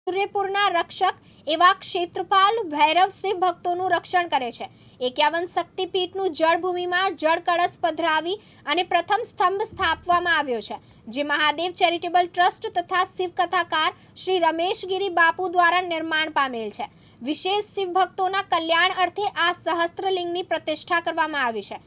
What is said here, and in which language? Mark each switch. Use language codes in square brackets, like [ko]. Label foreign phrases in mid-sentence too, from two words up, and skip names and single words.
[gu] સૂર્યપુરના રક્ષક એવા ક્ષેત્રપાલ ભૈરવ શિવ ભક્તો રક્ષણ કરે છે। 51 शक्तिपीठનું જળભૂમિમાં જળ કળશ પધરાવી અને પ્રથમ સ્તંભ સ્થાપવામાં આવ્યો છે, જે મહાદેવ ચેરિટેબલ ટ્રસ્ટ તથા શિવ કથાકાર શ્રી રમેશગીરી બાપુ દ્વારા નિર્માણ પામેલ છે। વિશેષ શિવ ભક્તોના કલ્યાણ અર્થે આ સહસ્ત્રલિંગની પ્રતિષ્ઠા કરવામાં આવી છે।